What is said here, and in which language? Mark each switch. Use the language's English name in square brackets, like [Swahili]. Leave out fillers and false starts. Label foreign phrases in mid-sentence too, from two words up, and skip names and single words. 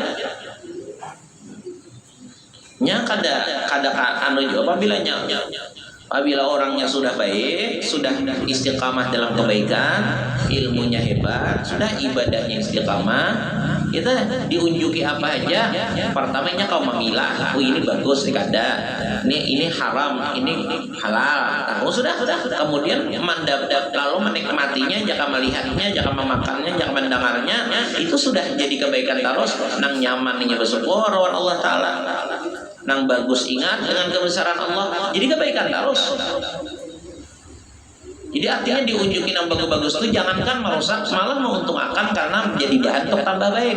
[Banjar] Nya kada anu apabila orangnya sudah baik, sudah istiqamah dalam kebaikan, ilmunya hebat, sudah ibadahnya istiqamah, kita diunjuki apa aja. Pertamanya kau memilah, oh ini bagus, kada, ini haram, ini halal. Oh sudah. [Indonesian] Kemudian lalu menikmatinya, jangan melihatnya, jangan memakannya, jangan mendengarnya, itu sudah jadi kebaikan terus. [Banjar] Nang nyamannya bersyukur Allah Taala. Nang bagus ingat dengan kebesaran Allah, jadi kebaikan terus. [Indonesian] Jadi artinya diunjukin yang bagus-bagus itu jangankan merusak, malah menguntungkan karena menjadi bahan untuk tambah baik.